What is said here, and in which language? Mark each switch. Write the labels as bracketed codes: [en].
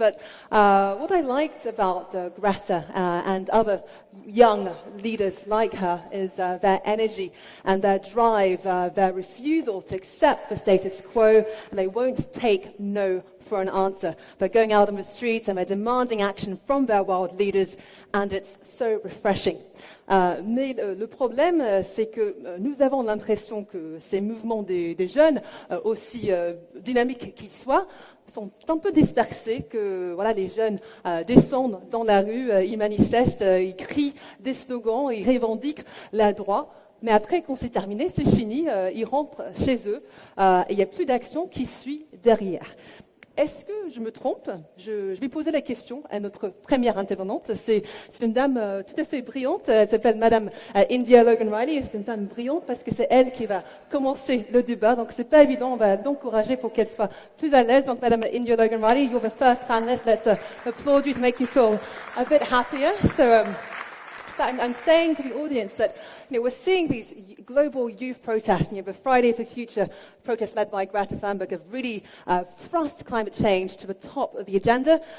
[en] But what I liked about Greta and other young leaders like her is their energy and their drive, their refusal to accept the status quo, and they won't take no for an answer. They're going out on the streets and they're demanding action from their world leaders, and it's so refreshing. [fr] Mais le problème, c'est que nous avons l'impression que ces mouvements des jeunes, aussi dynamiques qu'ils soient, sont un peu dispersés, que voilà, les jeunes descendent dans la rue, ils manifestent, ils crient des slogans, ils revendiquent leurs droits. Mais après, quand c'est terminé, c'est fini, ils rentrent chez eux et il n'y a plus d'action qui suit derrière. Est-ce que je me trompe? Je vais poser la question à notre première intervenante. C'est une dame tout à fait brillante. Elle s'appelle Madame India Logan-Riley. C'est une dame brillante parce que c'est elle qui va commencer le débat. Donc c'est pas évident. On va l'encourager pour qu'elle soit plus à l'aise. Donc [en] Madame India Logan-Riley, you're the first panelist. Let's applaud you to make you feel a bit happier. So I'm saying to the audience that we're seeing these global youth protests. The Friday for Future protests led by Greta Thunberg have really thrust climate change to the top of the agenda.